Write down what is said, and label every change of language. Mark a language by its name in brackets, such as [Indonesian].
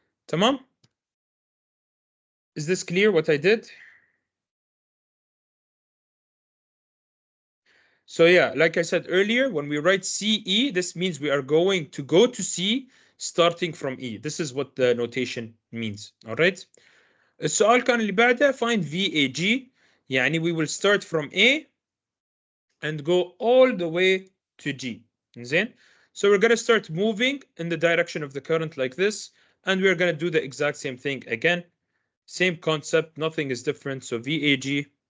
[English] تمام? Is this clear what I did? So yeah, like I said earlier, when we write CE, this means we are going to go to C starting from E. This is what the notation means. All right. [Arabic] السؤال كان اللي بعده find VAG. [English] يعني we will start from A and go all the way to G. [Arabic] زين. [English] So we're going to start moving in the direction of the current like this, and we're going to do the exact same thing again. Same concept, nothing is different. So VAG.